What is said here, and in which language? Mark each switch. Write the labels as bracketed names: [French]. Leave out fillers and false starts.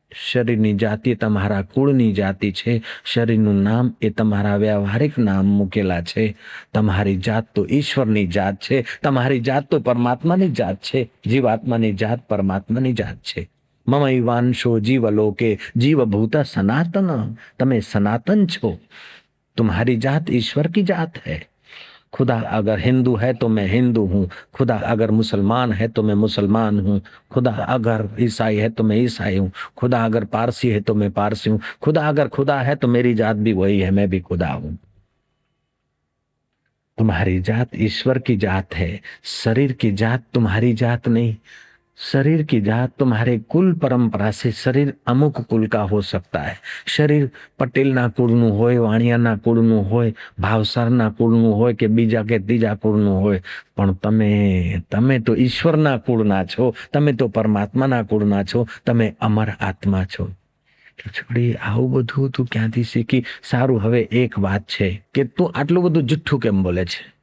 [Gujarati] શરીરની જાતિ તમારા કુળની જાતિ છે, શરીરનું નામ એ તમારા વ્યવહારિક નામ મૂકેલા છે. તમારી જાત તો ઈશ્વરની જાત છે, તમારી જાત તો પરમાત્માની જાત છે, જીવાત્માની જાત પરમાત્માની જાત છે. [Sanskrit] મમૈવાંશો જીવલોકે जीवभूत सनातन, [Gujarati] તમે सनातन છો. [Hindi] तुम्हारी जात ईश्वर की जात है. खुदा अगर हिंदू है तो मैं हिंदू हूँ, खुदा अगर मुसलमान है तो मैं मुसलमान हूँ, खुदा अगर ईसाई है तो मैं ईसाई हूँ, खुदा अगर पारसी है तो मैं पारसी हूँ, खुदा अगर खुदा है तो मेरी जात भी वही है, मैं भी खुदा हूँ. तुम्हारी जात ईश्वर की जात है. शरीर की जात तुम्हारी जात नहीं. शरीर की जात तुम्हारे कुल परंपरा से शरीर अमुक कुल का हो सकता है. [Gujarati] शरीर पटेलना कुळનું હોય, વાણિયાના કુળનું હોય, ભાવસારના કુળનું હોય કે બીજા કે ત્રીજા કુળનું હોય, પણ તમે તો ઈશ્વરના કુળના છો, તમે તો પરમાત્માના કુળના છો, તમે અમર આત્મા છો. છોડી આવું બધું તું ક્યાંથી શીખી? સારું, હવે એક વાત છે કે તું આટલું બધું જુઠ્ઠું કેમ બોલે છે?